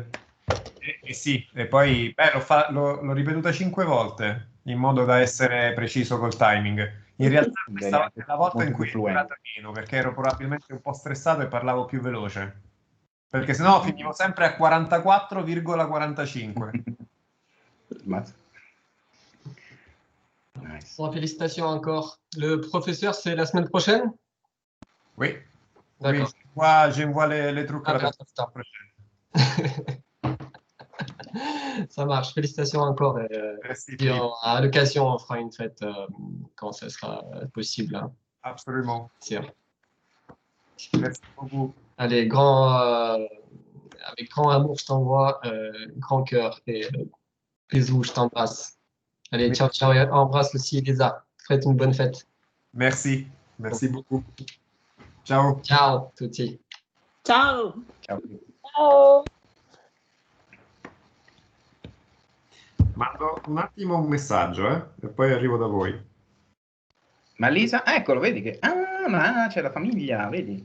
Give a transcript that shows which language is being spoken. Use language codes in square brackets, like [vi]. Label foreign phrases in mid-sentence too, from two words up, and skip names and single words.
[it] Sì, e poi l'ho ripetuta 5 volte in modo da essere preciso col timing. In realtà questa è la volta in cui è durata meno, perché ero probabilmente un po' stressato e parlavo più veloce. Perché sennò finivo sempre a 44,45. Nice. [fr] Bon, félicitations encore. Le professeur, c'est la semaine prochaine? Oui. D'accord. Oui, j'envoie les trucs la semaine prochaine. Ça marche. Félicitations encore. Et à l'occasion, on fera une fête quand ce sera possible. Hein. Absolument. Sûr. Merci beaucoup. Allez, avec grand amour, je t'envoie grand cœur et bisous, je t'embrasse. Allez, [it] ciao, ciao, [fr] et embrasse aussi Elisa. Faites une bonne fête. Merci, merci beaucoup. Ciao. [it] Ciao tutti. Ciao. Ciao. Ciao. Mando un attimo un messaggio, e poi arrivo da voi. Ma Lisa, eccolo, vedi che... Ah, ma c'è la famiglia, vedi?